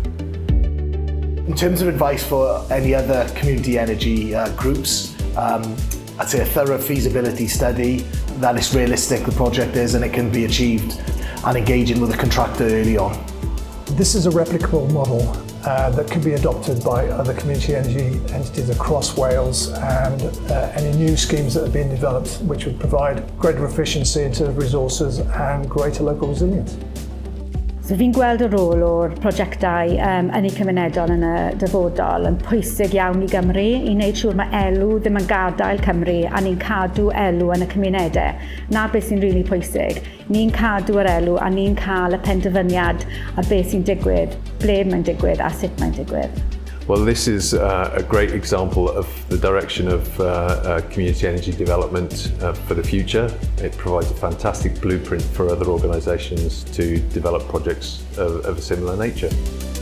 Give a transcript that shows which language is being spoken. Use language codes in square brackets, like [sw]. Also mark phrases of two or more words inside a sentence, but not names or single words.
[en] In terms of advice for any other community energy groups, I'd say a thorough feasibility study, that it's realistic the project is and it can be achieved, and engaging with the contractor early on. This is a replicable model that could be adopted by other community energy entities across Wales, and any new schemes that are being developed which would provide greater efficiency in terms of resources and greater local resilience. [cy] So fi'n gweld y rôl o'r prosiectau ynni cymunedol yn y dyfodol yn pwysig iawn i Gymru i wneud siŵr mae elw ddim yn gadael Cymru a ni'n cadw elw yn y cymunedau. Na beth sy'n rili pwysig. Ni'n cadw yr elw a ni'n cael y penderfyniad a beth sy'n digwydd, ble mae'n digwydd a sut mae'n digwydd. [en] Well, this is a great example of the direction of community energy development for the future. It provides a fantastic blueprint for other organisations to develop projects of a similar nature.